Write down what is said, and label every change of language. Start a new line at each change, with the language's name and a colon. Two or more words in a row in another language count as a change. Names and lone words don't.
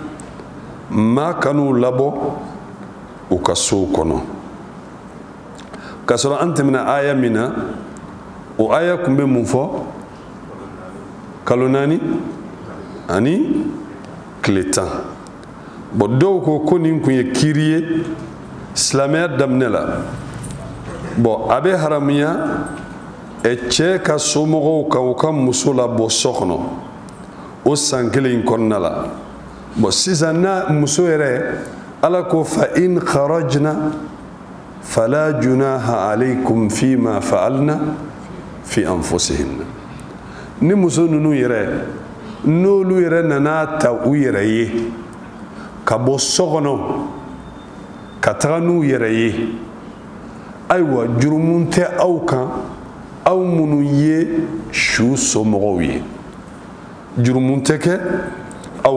Bambara: maa kan'u labɔ u ka sow kɔnɔ k'a sɔrɔ an tɛmɛna aya min na o aya kun bɛ mun fɔ kalo 4 ani tile 10 bon dɔw ko nin kun ye kiiri ye silamɛya daminɛ la bon a bɛ haramuya cɛ ka somɔgɔw ka u ka muso labɔ so kɔnɔ o san kelen in kɔnɔna la bon sisan n'a muso yɛrɛ ala ko
Arabic: فإن خرجن فلا جناح عليكم فيما فعلن في أنفسهن
Bambara: ni muso ninnu yɛrɛ n'olu yɛrɛ nana ta u yɛrɛ ye ka bɔ so kɔnɔ ka taga n'u yɛrɛ ye ayiwa jurumun tɛ aw kan aw minnu ye su somɔgɔw ye jurumun tɛ kɛ aw